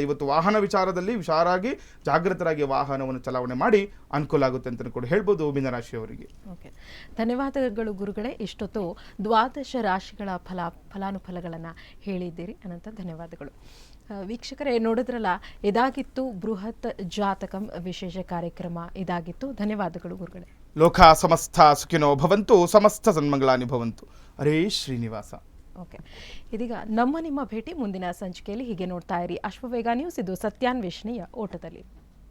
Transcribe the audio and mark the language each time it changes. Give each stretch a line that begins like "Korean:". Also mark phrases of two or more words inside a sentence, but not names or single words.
Kannada: ಇವತ್ತು ವಾಹನ ವಿಚಾರದಲ್ಲಿ ಹುಷಾರಾಗಿ ಜಾಗೃತರಾಗಿ ವಾಹನವನ್ನು ಚಲಾವಣೆ ಮಾಡಿ ಅನುಕೂಲ ಆಗುತ್ತೆ ಅಂತ ಕೂಡ ಹೇಳ್ಬೋದು ಮೀನರಾಶಿಯವರಿಗೆ. ಓಕೆ, ಧನ್ಯವಾದಗಳು ಗುರುಗಳೇ. ಇಷ್ಟೊತ್ತು ದ್ವಾದಶ ರಾಶಿಗಳ ಫಲಾನುಫಲಗಳನ್ನು ಹೇಳಿದ್ದೀರಿ, ಅನಂತ ಧನ್ಯವಾದಗಳು. ವೀಕ್ಷಕರೇ, ನೋಡಿದ್ರಲ್ಲ, ಇದಾಗಿತ್ತು ಬೃಹತ್ ಜಾತಕಂ ವಿಶೇಷ ಕಾರ್ಯಕ್ರಮ. ಇದಾಗಿತ್ತು. ಧನ್ಯವಾದಗಳು ಗುರುಗಳೇ.
Sanskrit: ಲೋಕ ಸಮಸ್ತ ಸುಖಿನೋ ಭವಂತು, ಸಮಸ್ತ ಸನ್ಮಂಗಳಾನಿ ಭವಂತು. ಹರೇ ಶ್ರೀನಿವಾಸ.
Kannada: ಓಕೆ, ಇದೀಗ ನಿಮ್ಮ ಭೇಟಿ ಮುಂದಿನ ಸಂಚಿಕೆಯಲ್ಲಿ. ಹೀಗೆ ನೋಡ್ತಾ ಇರಿ ಅಶ್ವವೇಗ ನ್ಯೂಸ್. ಇದು ಸತ್ಯಾನ್ವೇಷಣೆಯ ಓಟದಲ್ಲಿ.